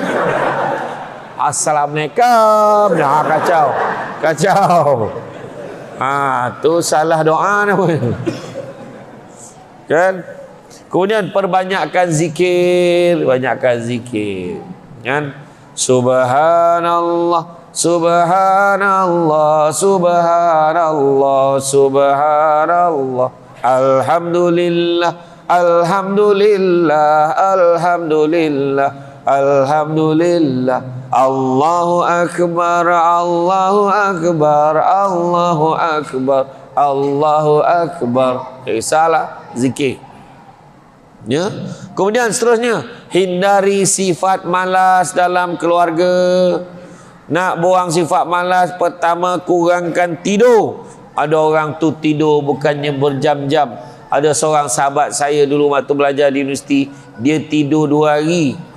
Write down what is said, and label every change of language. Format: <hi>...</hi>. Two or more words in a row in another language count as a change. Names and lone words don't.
<ms>Assalamualaikum. Nah, kacau. Kacau. Tu salah doa namanya. Kan? Kemudian perbanyakkan zikir, banyakkan zikir. Kan?</ms> <ar>سبحان الله، سبحان الله، سبحان الله، سبحان الله. الحمد لله، الحمد لله، الحمد لله، الحمد لله. الله أكبر، الله أكبر، الله أكبر، الله أكبر.</ar> <ms>Salah zikir. Ya. Kemudian seterusnya, hindari sifat malas dalam keluarga. Nak buang sifat malas, pertama kurangkan tidur. Ada orang tu tidur bukannya berjam-jam. Ada seorang sahabat saya dulu waktu belajar di universiti, dia tidur 2 hari.</ms>